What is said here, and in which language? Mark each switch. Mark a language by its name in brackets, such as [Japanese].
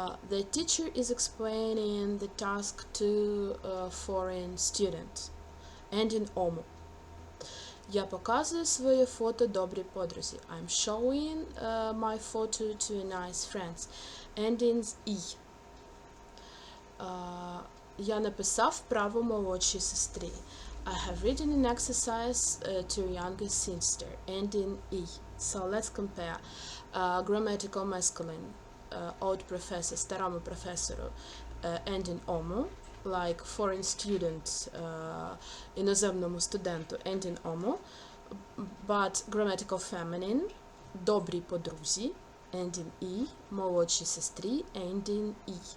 [English] The teacher is explaining the task to a foreign student. Ending omu. [Ukrainian] Я показую своє фото добрій подрузі. [English] I'm showing my photo to a nice friends. Endings і. [Ukrainian] Я написав вправу молодшій сестрі. [English] I have written an exercise to a younger sister. Ending і. So let's compare. Grammatical masculine. Old professor, [Ukrainian] старому професору. [English] Ending omu. Like foreign student, [Ukrainian] іноземному студенту, [English] ending omu. But grammatical feminine, [Ukrainian] добрій подрузі, [English] ending і, [Ukrainian] молодшій сестрі, [English] ending і.